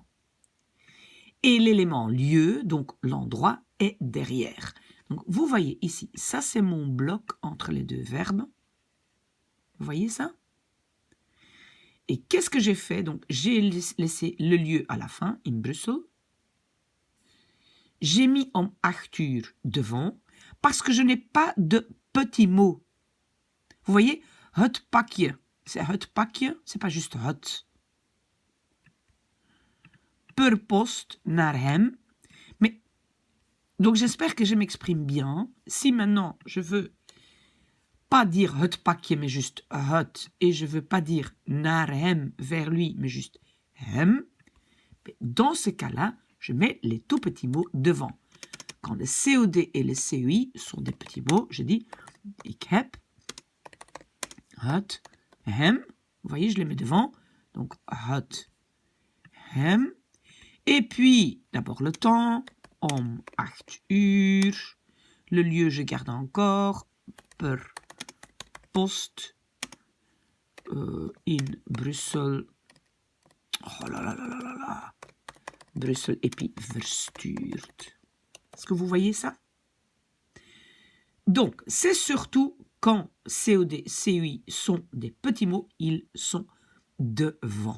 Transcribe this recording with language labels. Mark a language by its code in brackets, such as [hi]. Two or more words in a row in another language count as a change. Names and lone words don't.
[fr] Et l'élément lieu, donc l'endroit, est derrière. Donc vous voyez ici, ça c'est mon bloc entre les deux verbes. Vous voyez ça? Et qu'est-ce que j'ai fait? Donc j'ai laissé le lieu à la fin, [nl] in Brussel. [fr] J'ai mis [nl] om 8 uur [fr] devant, parce que je n'ai pas de petits mots. Vous voyez, [nl] het pakje, [fr] c'est pas juste het. [nl] per post naar hem. [fr] Mais, donc j'espère que je m'exprime bien. Si maintenant je veux pas dire [nl] het pakje, [fr] mais juste het, et je veux pas dire [nl] naar hem, [fr] vers lui, mais juste hem, dans ce cas-là, je mets les tout petits mots devant. Quand le COD et le COI sont des petits mots, je dis [nl] ik heb het hem. [fr] Vous voyez, je les mets devant. [nl] Donc het hem. [fr] Et puis, d'abord le temps, [nl] om 8 uur. [fr] Le lieu, je garde encore, [nl] per post, in Brussel. [fr] Oh là là là là là là. Brussel, et puis verstuurd. Est-ce que vous voyez ça? Donc, c'est surtout quand COD, COI sont des petits mots, ils sont devant.